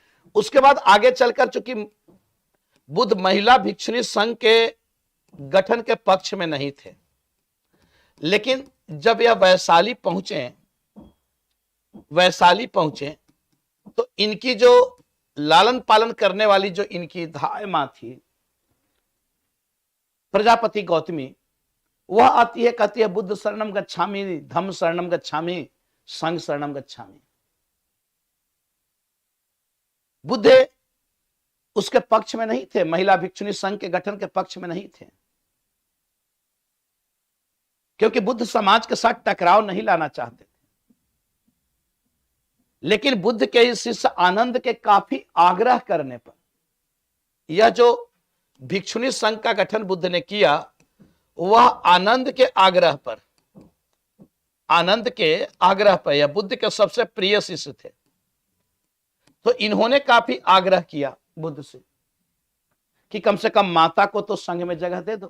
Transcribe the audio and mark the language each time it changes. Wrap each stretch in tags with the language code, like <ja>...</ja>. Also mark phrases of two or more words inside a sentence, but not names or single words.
<hi>उसके बाद आगे चलकर चूंकि बुद्ध महिला भिक्षुणी संघ के गठन के पक्ष में नहीं थे, लेकिन जब यह वैशाली पहुंचे तो इनकी जो लालन पालन करने वाली जो इनकी धाय मां थी प्रजापति गौतमी, वह आती है, कहती है</hi> <pi>बुद्ध शरणम गच्छामि, धम्म शरणम गच्छामि, संघ शरणम गच्छामि।</pi> <hi>बुद्ध उसके पक्ष में नहीं थे, महिला भिक्षुणी संघ के गठन के पक्ष में नहीं थे, क्योंकि बुद्ध समाज के साथ टकराव नहीं लाना चाहते थे। लेकिन बुद्ध के इस शिष्य आनंद के काफी आग्रह करने पर यह जो भिक्षुणी संघ का गठन बुद्ध ने किया, वह आनंद के आग्रह पर, यह बुद्ध के सबसे प्रिय शिष्य थे, तो इन्होंने काफी आग्रह किया बुद्ध से कि कम से कम माता को तो संघ में जगह दे दो।</hi>